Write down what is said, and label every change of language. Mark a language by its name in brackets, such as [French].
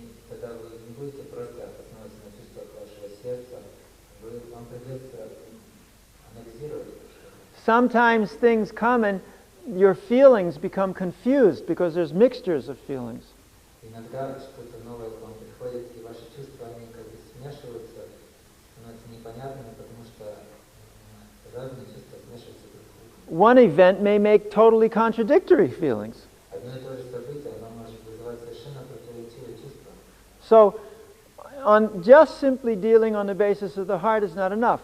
[Russian] Тогда вы не будете просто основываться на чувствах вашего сердца, вам придется анализировать. [English] Sometimes things come and your feelings become confused because there's mixtures of feelings. [Russian] Иногда что-то новое к вам приходит, и ваши чувства, они как бы смешиваются, становятся непонятными, потому что разные чувства смешиваются друг с другом. [English] One event may make totally contradictory feelings. [Russian] Одно и то же событие, оно может вызывать совершенно противоречивые чувства. [English] So, on just simply dealing on the basis of the heart is not enough.